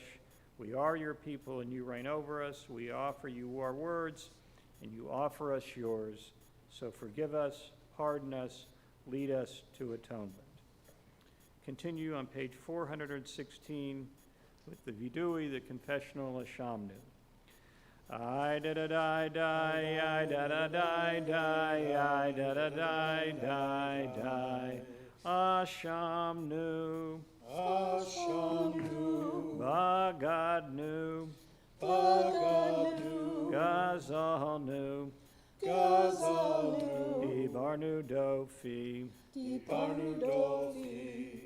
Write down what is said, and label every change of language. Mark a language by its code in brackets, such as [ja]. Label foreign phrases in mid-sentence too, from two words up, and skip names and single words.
[en] We are your people and you reign over us. We offer you our words and you offer us yours. So forgive us, pardon us, lead us to atonement. Continue on page 416 with the Vidui, the confessional Ashamnu. I da da da die, I da da die, I da da die, die. [he] Ashamnu, Ashamnu, Bagadnu, Bagadnu, Gazalnu, Gazalnu, דיברנו דופי, Ibarnu Dofi,